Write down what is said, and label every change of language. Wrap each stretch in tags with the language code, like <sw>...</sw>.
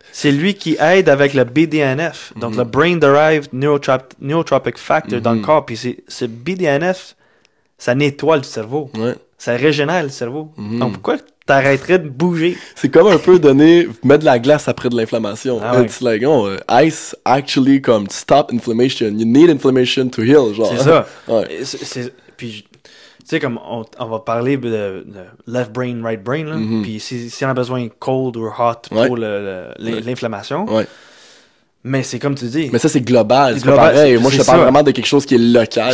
<fr>C'est lui qui aide avec le BDNF, donc le Brain Derived Neurotropic Factor dans le corps. Puis ce BDNF, ça nettoie le cerveau. Ouais. Ça régénère le cerveau. Donc pourquoi t'arrêterais de bouger? C'est comme un peu mettre de la glace après de l'inflammation.</fr> <en>It's like, ice actually stop inflammation. You need inflammation to heal, genre.</en> <fr>C'est ça. Ouais. Puis, tu sais, comme on va parler de</fr> <en>left brain, right brain,</en> <fr>là. Puis si on a besoin cold ou hot pour l'inflammation. Ouais. Mais c'est comme tu dis. Mais ça, c'est global. C'est pas pareil. Moi, je te parle vraiment de quelque chose qui est local.</fr>